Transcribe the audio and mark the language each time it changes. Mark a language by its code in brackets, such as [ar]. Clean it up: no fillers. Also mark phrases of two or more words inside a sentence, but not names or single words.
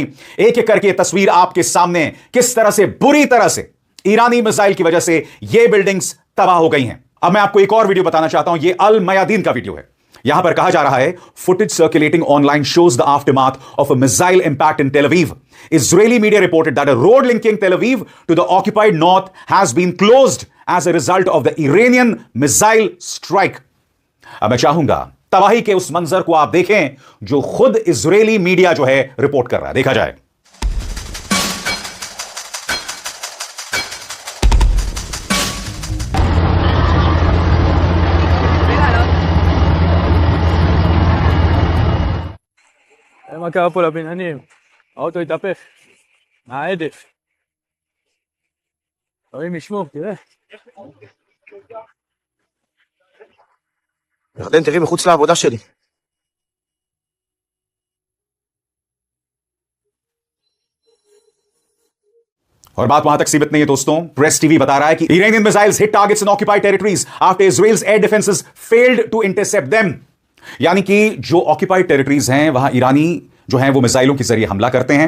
[hi] एक एक करके तस्वीर आपके सामने, किस तरह से बुरी तरह से ईरानी मिसाइल की वजह से ये बिल्डिंग्स तबाह हो गई हैं। अब मैं आपको एक और वीडियो बताना चाहता हूं। ये अल मयादीन का वीडियो है। यहां पर कहा जा रहा है, [en] footage circulating online shows the aftermath of a missile impact in Tel Aviv. Israeli media reported that a road linking Tel Aviv to the occupied north has been closed as a result of the Iranian missile strike. [hi] अब मैं चाहूंगा तबाही के उस मंजर को आप देखें जो खुद इजरायली मीडिया जो है रिपोर्ट कर रहा है। देखा जाए। [he] מה קרה פה לבניינים? האוטו התהפך. מההדף. אלוהים ישמור, תראה. ירדן, תראי מחוץ לעבודה שלי. [hi] और बात वहां तक सीमित नहीं है दोस्तों। प्रेस टीवी बता रहा है कि [en] Iranian missiles hit targets in occupied territories after Israel's air defenses failed to intercept them. [hi] यानी कि जो [en] occupied territories [hi] हैं वहां ईरानी जो हैं वो मिसाइलों के जरिए हमला करते हैं।